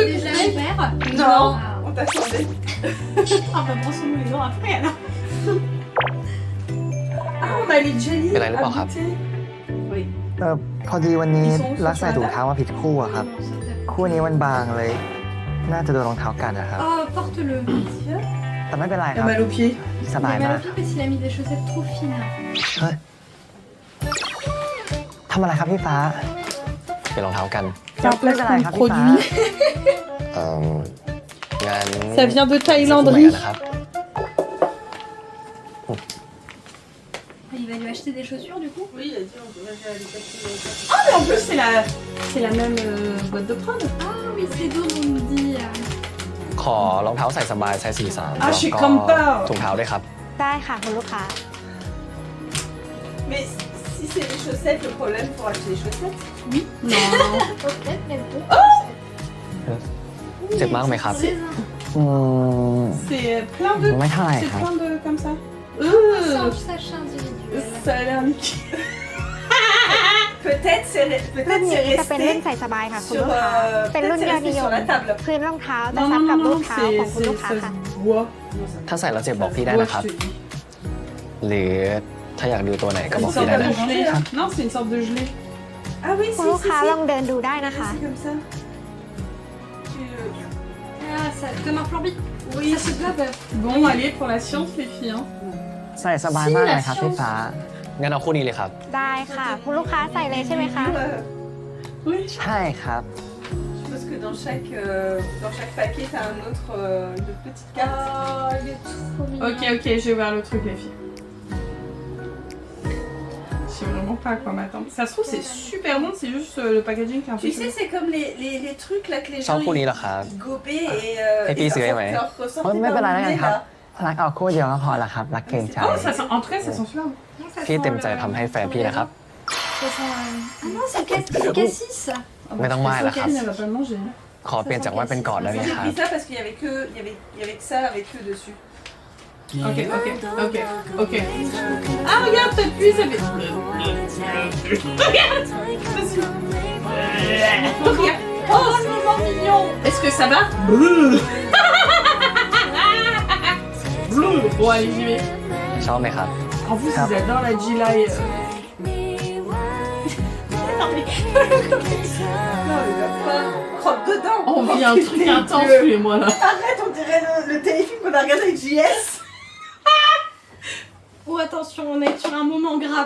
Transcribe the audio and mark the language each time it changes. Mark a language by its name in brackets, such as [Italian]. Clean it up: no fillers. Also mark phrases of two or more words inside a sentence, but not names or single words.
[French] dentifrice de déjà Kiki. ouvert? Non. Ah. On t'attendait. Ah bah brossons-nous les dents après alors. Ah, on a les jelly [Thai] เป็นไรหรือเป [French] à [Thai] ล่าครับ [French] goûter. Oui. [Thai] พอดีวันนี้รักใส่ถุงเท้ามาผิดคู่อะครับ [French] Non, ça tape. [Thai] คู่นี้มันบางเลย น่าจะโดนรองเท้ากัดนะครับ [French] Oh, porte-le. [Thai] แต่ไม่เป็นไรค [French] T'as [Thai] รับ [French] mal aux pieds. [Thai] สบาย [French] Il a [Thai] มา [French] mal [Thai] ก [French] au pied parce qu'il a mis des chaussettes trop fines. [Thai] เฮ้ยทำอะไรครับพี่ฟ้า เป็นรองเท้ากัน ไม่เป็นไรครับพี่ฟ้า เอ่องั้น [French] Ça vient de [Thai] ซื้อคู่ใหม่ [French] Thaïlanderie. [Thai] กันนะครับ [French] Il va lui acheter des chaussures du coup? Oui, il a dit on devrait aller passer. Ah, mais en plus, c'est la même boîte de prod. Ah oui, c'est d'où on me dit. [Thai] ขอรองเท้าใส่สบายไซส์43 [French] อ่ะ je suis [Thai] แล้ว [French] comme [Thai] ก็ [French] pas. [Thai] ถุงเท้าด้วยครับ ได้ค่ะคุณลูกค้า [French] Mais si c'est les chaussettes, le problème, il faut acheter les chaussettes. Oui. Non. Peut-être, mais bon. [Thai] เจ็บมากไหมครับ [French] C'est [Thai] อืม [French] C'est plein de. [Thai] ไม่เท่าไหร่ [French] C'est [Thai] ครับ [French] plein de comme ça. un sachet individuel. Ça a l'air nickel. Peut-être [Thai] รุ่น [French] c'est [Thai] นี้จะเป็นรุ่น [French] resté [Thai] ใส่สบายค่ะคุณ [French] sur, [Thai] ลูกค้า เป็นรุ่น [French] peut-être [Thai] ยอ [French] c'est [Thai] ดนิ [French] resté [Thai] ย [French] sur [Thai] ม [French] la table. [Thai] พื้นรองเท้าจะ [French] Non, [Thai] ซับ [French] non, [Thai] กับ [French] non, [Thai] รู [French] non, [Thai] ปเท้าของคุณลูกค้า [French] ça [Thai] ค่ะ [French] se voit. [Thai] ถ้าใส่แล้วเจ็บบอกพี่ได้ [French] Voit, [Thai] นะครับ [French] je te dis. [Thai] หรือถ้าอยากดูตัวไหนก็ [French] C'est [Thai] บ [French] une [Thai] อก [French] sorte [Thai] พี่ได้ [French] de [Thai] นะ [French] gelée. Non, c'est une sorte de gelée. Ah oui, [Thai] คุณ [French] si, [Thai] ลูก [French] si, [Thai] ค้า [French] si. [Thai] ลองเดินดูได้นะคะ [French] C'est comme ça. Ah, ça, comme un flambi. Oui. Ça se bloque. Bon, allez, pour la science, les filles. Hein. [Thai] ใส่สบายมากเลยครับพี่ฟ้า งั้นเอาคู่นี้เลยครับ ได้ค่ะ คุณลูกค้าใส่เลยใช่ไหมคะ [French] Oui. [Thai] ใช่ครับ [French] Je suppose que dans chaque paquet, t'as un autre, une petite carte. Oh, il est trop mignon. Ok, ok, je vais voir le truc, les filles. Je sais vraiment pas à quoi m'attendre. Ça se trouve, c'est super bon, c'est juste le packaging qui est un peu. Tu sais, c'est comme les trucs là que les [Thai] ชอบ [French] gens [Thai] คู่นี้เหรอครับ [French] ils gobaient et. [Thai] ให้พี่ซื้อให้ไหม เฮ้ยไม่เป็นไรแล้วกันครับ รักเอาคู่เดียวก็พอละครับ รักเกรงใจ [French] Oh, ça sent, en tout cas, ça sent super bon. Non, ça [Thai] พี่ [French] sent [Thai] เต็มใจ [French] le- [Thai] ทำให้แฟนพี่นะครับ [French] Ça sent, Ah non, c'est cassis. Ah, Mais non, moi, je elle a pense qu'elle va pas le manger. [Thai] ขอเปลี่ยนจากว่าเป็นกอดได้ไหม [French] J'ai [Thai] ครับ [French] pris ça parce qu'il y avait que ça avec eux dessus. Ok. Ah, regarde, t'appuies, ça fait. Regarde. Regarde. Oh, c'est vraiment mignon. Est-ce que ça va? Bon, allez, j'y vais. [Thai] ชอบไหมครับ [French] En plus, ils adorent la G-Lie. Non, il va pas. Crotte dedans. On vit un truc intense, tous les mois là. Arrête, on dirait le téléfilm qu'on a regardé avec JS. Oh, attention, on est sur un moment grave.